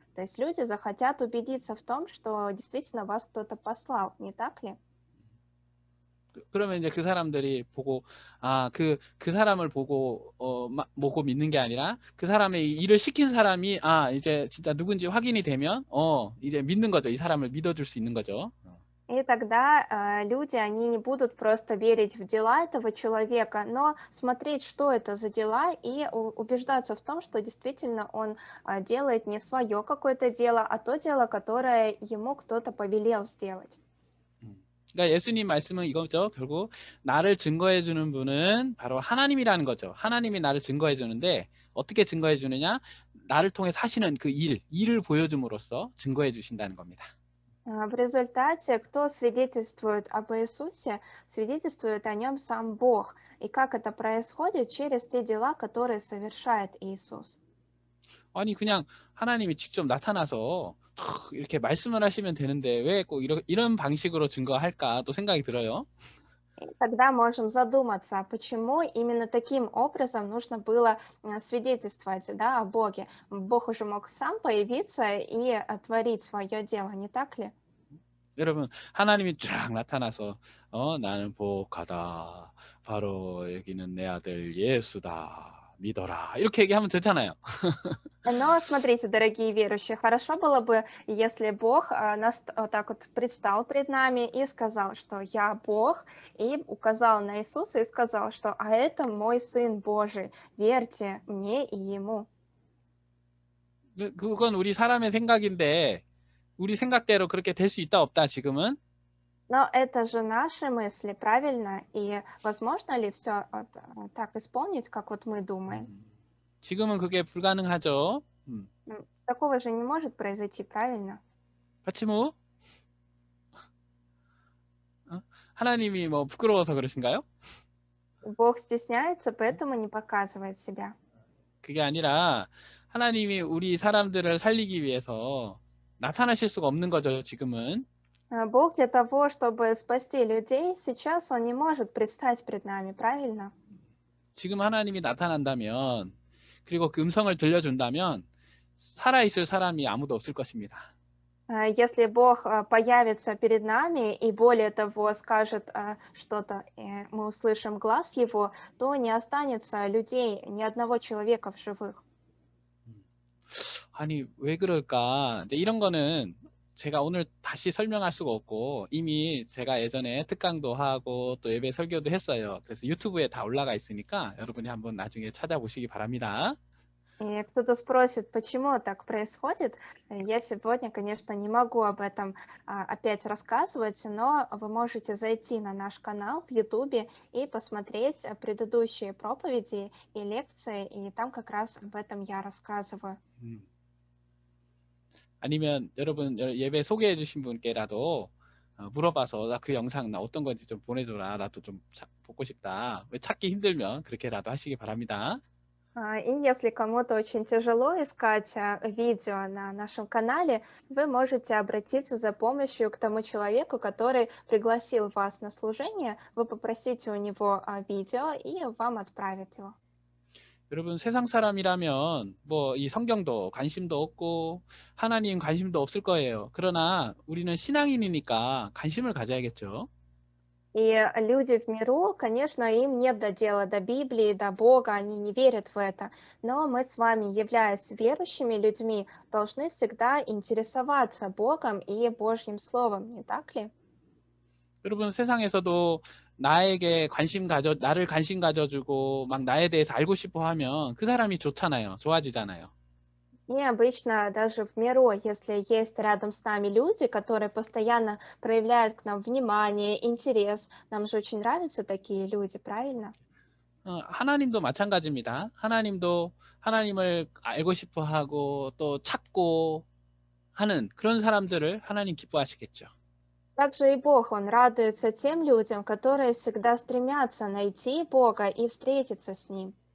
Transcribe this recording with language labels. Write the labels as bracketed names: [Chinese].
[Russian] То есть люди захотят убедиться в том, что действительно вас кто-то послал, не так ли? [Korean] 그러면 이제 그 사람들이 보고 그 사람을 보고 보고 믿는 게 아니라 그 사람의 이 일을 시킨 사람이 이제 진짜 누군지 확인이 되면 이제 믿는 거죠. 이 사람을 믿어줄 수 있는 거죠. [Russian] И тогда люди, они не будут просто верить в дела этого человека, но смотреть, что это за дела, и убеждаться в том, что действительно он делает не свое какое-то дело, а то дело, которое ему кто-то повелел сделать. [Korean] 그러니까 예수님 말씀은 이거죠. 결국 나를 증거해 주는 분은 바로 하나님이라는 거죠. 하나님이 나를 증거해 주는데 어떻게 증거해 주느냐? 나를 통해 사시는 그 일을 보여줌으로써 증거해 주신다는 겁니다. [Russian] В результате, кто свидетельствует об Иисусе, свидетельствует о нем сам Бог. И как это происходит? Через те дела, которые совершает Иисус. [Korean] 아니 그냥 하나님이 직접 나타나서 이렇게 말씀을 하시면 되는데 왜 꼭 이런 방식으로 증거할까 또 생각이 들어요. [Russian] Тогда можем задуматься, почему именно таким образом нужно было свидетельствовать, да, о Боге. Бог уже мог сам появиться и творить свое дело, не так ли? [Korean] 여러분 하나님이 쫙 나타나서 나는 복하다. 바로 여기는 내 아들 예수다. 믿어라. 이렇게 얘기하면 되잖아요. [Russian] Но смотрите, дорогие верующие, хорошо было бы, если Бог нас вот так вот предстал пред нами и сказал, что я Бог, и указал на Иисуса и сказал, что а это мой Сын Божий, верьте мне и Ему. [Korean] 그건 우리 사람의 생각인데 우리 생각대로 그렇게 될 수 있다 없다 지금은? [Russian] Но это же наши мысли, правильно? И возможно ли все так исполнить, как вот мы думаем? [Korean] 지금은 그게 불가능하죠. [Russian] Такого же не может произойти, правильно? почему? [Korean] 하나님이 뭐 부끄러워서 그러신가요? [Russian] Бог стесняется, поэтому не показывает себя. [Korean] 그게 아니라 하나님이 우리 사람들을 살리기 위해서 나타나실 수가 없는 거죠, 지금은. [Russian] Бог для того, чтобы спасти людей, сейчас Он не может предстать пред нами, правильно? [Korean] 지금 하나님이 나타난다면 그리고 그 음성을 들려준다면 살아있을 사람이 아무도 없을 것입니다. [Russian] Если Бог появится перед нами и более того скажет что-то, мы услышим глаз Его, то не останется людей, ни одного человека в живых. [Korean] 아니 왜 그럴까? 근데 이런 거는 제가 오늘 다시 설명할 수가 없고 이미 제가 예전에 특강도 하고 또 예배 설교도 했어요. 그래서 유튜브에 다 올라가 있으니까 여러분이 한번 나중에 찾아보시기 바랍니다. [Russian] И кто-то спросит, почему так происходит. Я сегодня, конечно, не могу об этом опять рассказывать, но вы можете зайти на наш канал в YouTube и посмотреть предыдущие проповеди и лекции, и там как раз об этом я рассказываю. [Korean] 아니면 여러분 예배 소개해 주신 분께라도 물어봐서 나 그 영상 나 어떤 건지 좀 보내줘라. 나도 좀 보고 싶다. 왜 찾기 힘들면 그렇게라도 하시기 바랍니다. [Russian] И если кому-то очень тяжело искать видео на нашем канале, вы можете обратиться за помощью к тому человеку, который пригласил вас на служение. Вы попросите у него видео, и вам отправят его. [Korean] 여러분 세상 사람이라면 뭐 이 성경도 관심도 없고 하나님 관심도 없을 거예요. 그러나 우리는 신앙인이니까 관심을 가져야겠죠. [Russian] И люди в миру, конечно, им нет дела до Библии, до Бога, они не верят в это. Но мы с вами, являясь верующими людьми, должны всегда интересоваться Богом и Божьим Словом, не так ли? [Korean] 여러분 세상에서도 나를 관심 가져주고 막 나에 대해서 알고 싶어 하면 그 사람이 좋잖아요. 좋아지잖아요. [Russian] И обычно даже в миру, если есть рядом с нами люди, которые постоянно проявляют к нам внимание, интерес, нам же очень нравятся такие люди, правильно? [Korean] 하나님도 마찬가지입니다. 하나님도 하나님을 알고 싶어 하고 또 찾고 하는 그런 사람들을 하나님 기뻐하시겠죠. [Russian] Также и Бог, Он радуется тем людям, которые всегда стремятся найти Бога и встретиться с Ним.